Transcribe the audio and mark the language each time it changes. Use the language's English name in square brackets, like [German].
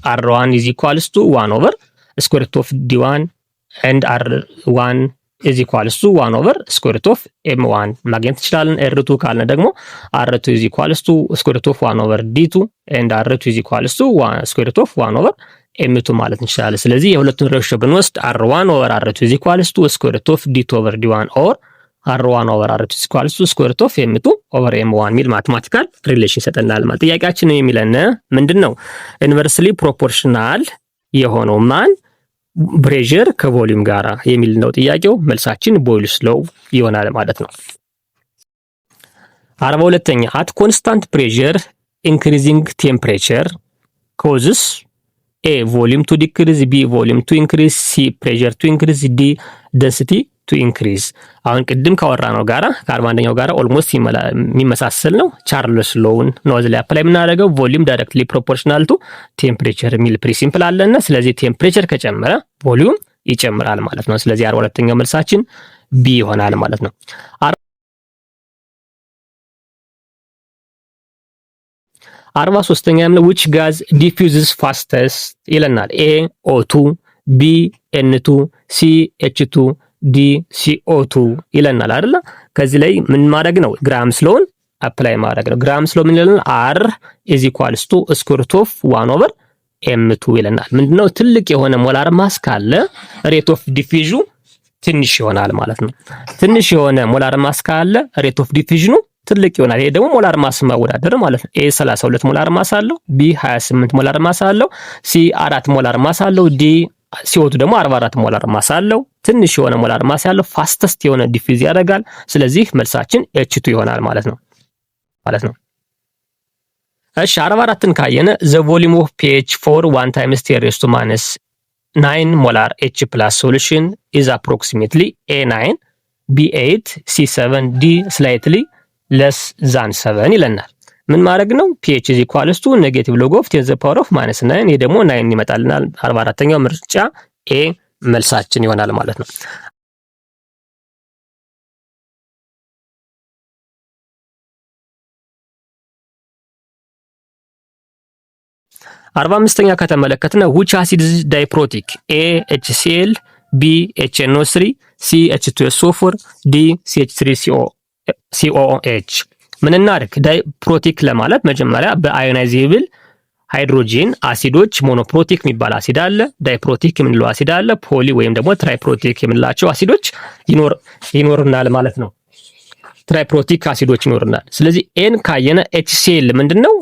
[English] R1 is equals to 1 over square root of D1 and R1 is equals to 1 over square root of M1 [Amharic] ማግኘት እንችላለን። [English] R2 [Amharic] ካልነ ደግሞ [English] R2 is equals to square root of 1 over D2 and R2 is equals to square root of 1 over M2 [Amharic] ማለት እንችላለን። ስለዚህ የሁለቱን ሬሽዮ ብንወስድ [English] R1 over R2 is equals to square root of D2 over D1 or R1 over R2 is equals to square root of M2 over M1 [Amharic] ሚል ማቴማቲካል ሪሌሽን ይሰጠናል ማለት። ጥያቄያችን የሚለን ምንድነው? ኢንቨርስሊ ፕሮፖርሽናል የሆነው ማን ፕሬሸር ከቮሊዩም ጋራ የሚል ነው ጥያቄው። መልሳችን ቦይልስ ሎው ይሆናል ማለት ነው። 42ኛ [English] at constant pressure increasing temperature causes A volume to decrease, B volume to increase, [Amharic] C pressure to increase, D density to increase። አሁን ቅድም ካወራነው ጋራ ከ41ኛው ጋራ ኦልሞስት የሚመሳሰል ነው። ቻርልስ ሎውን ነው እዚህ ላይ አፕላይ የምናደርገው። ቮሊዩም ዳይሬክትሊ ፕሮፖርሽናል ቱ ቴምፕሬቸር የሚል ፕሪንሲፕል አለና ስለዚህ ቴምፕሬቸር ከጨመረ ቮሊዩም ይጨምራል ማለት ነው። ስለዚህ 42ኛው መልሳችን ቢ ይሆናል ማለት ነው። 43ኛ [English] which gas diffuses fastest [Amharic] ይለናል። A O2 B N2 C H2 D CO2 ይለናል አይደል? ከዚህ ላይ ምን ማድረግ ነው? ግራምስ ሎውን አፕላይ ማድረግ ነው። ግራምስ ሎ ምን ይለናል? [English] R is equals to square root of 1 over M2 [Amharic] ይለናል። ምንድነው? ትልቅ የሆነ ሞላር ማስ ካለ ሬት ኦፍ ዲፊዥኑ ትንሽ ይሆናል ማለት ነው። ትንሽ የሆነ ሞላር ማስ ካለ ሬት ኦፍ ዲፊዥኑ ትልቅ ይሆናል። ይሄ ደግሞ ሞላር ማስ ማወዳደር ማለት ነው። A 32 ሞላር ማስ አለው፣ B 28 ሞላር ማስ አለው፣ C 4 ሞላር ማስ አለው፣ D CO2 ደግሞ 44 ሞላር ማስ አለው። ትንሽ የሆነ ሞላር ማስ ያለው ፋስተስት የሆነ ዲፊዝ ያደርጋል። ስለዚህ መልሳችን H2 ይሆናል ማለት ነው። እሺ 44ን ካየነ [English] the volume of pH for 1 times 10 raised to minus 9 molar H plus solution is approximately A9 B8 C7 D slightly less than 7 [Amharic] ይለናል። ምን ማድረግ ነው? [English] pH is equals to negative log of 10 to the power of minus 9 [Amharic] ይሄ ደግሞ 9 ይመጣልናል። 44ኛው ምርጫ A መልሳችን ይሆናል ማለት ነው። 45ኛ ከተመለከትነ [English] which acid is diprotic? [Amharic] A HCl, B HNO3, C H2SO4, D CH3COOH። ምን እናድርግ? ዳይፕሮቲክ ለማለት መጀመሪያ በአዮናይዜብል ሃይድሮጂን አሲዶች ሞኖፕሮቲክ የሚባል አሲድ አለ፣ ዳይፕሮቲክ የምንለው አሲድ አለ፣ ፖሊ ወይም ደግሞ ትራይፕሮቲክ የምንላቸው አሲዶች ይኖርናል ማለት ነው። ትራይፕሮቲክ አሲዶች ይኖርናል። ስለዚህ ኤን ካየነ HCl ምንድነው?